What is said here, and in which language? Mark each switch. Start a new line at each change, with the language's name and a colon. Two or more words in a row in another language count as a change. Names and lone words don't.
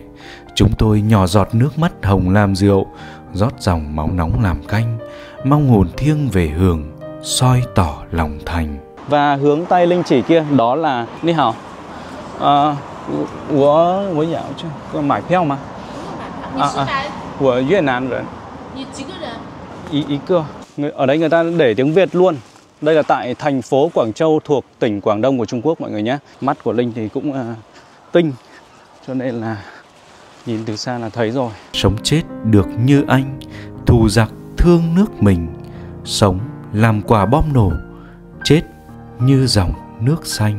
Vietnamese: Chúng tôi nhỏ giọt nước mắt hồng làm rượu, rót dòng máu nóng làm canh, mong hồn thiêng về hưởng, soi tỏ lòng thành. Và hướng tay Linh chỉ kia đó là Ni hào. Tôi giáo chứ, có
Chinese: 买票吗？我越南人。一个。
Vietnamese: Ở đây người ta để tiếng Việt luôn. Đây là tại thành phố Quảng Châu thuộc tỉnh Quảng Đông của Trung Quốc mọi người nhé. Mắt của Linh thì cũng tinh, cho nên là nhìn từ xa là thấy rồi. Sống chết được như anh, thù giặc thương nước mình. Sống làm quả bom nổ, chết như dòng nước xanh.